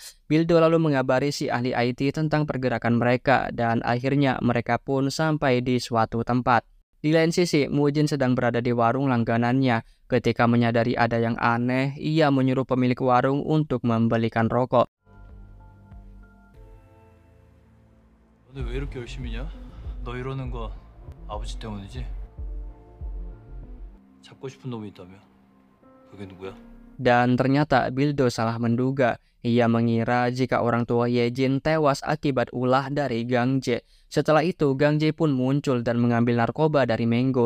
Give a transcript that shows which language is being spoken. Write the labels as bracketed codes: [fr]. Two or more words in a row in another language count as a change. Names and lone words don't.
[id] Bildo lalu mengabari si ahli IT tentang pergerakan mereka dan akhirnya mereka pun sampai di suatu tempat. Di lain sisi, Mujin sedang berada di warung langganannya. Ketika menyadari ada yang aneh, ia menyuruh pemilik warung untuk membelikan rokok. [ko] 너네 왜 이렇게 열심히냐? 너 이러는 거 아버지 때문이지? 잡고 싶은 놈이 있다며? 그게 누구야? [id] Dan ternyata Bildo salah menduga. Ia mengira jika orang tua Hyejin tewas akibat ulah dari Gangje. Setelah itu, Gangje pun muncul dan mengambil narkoba dari Menggo.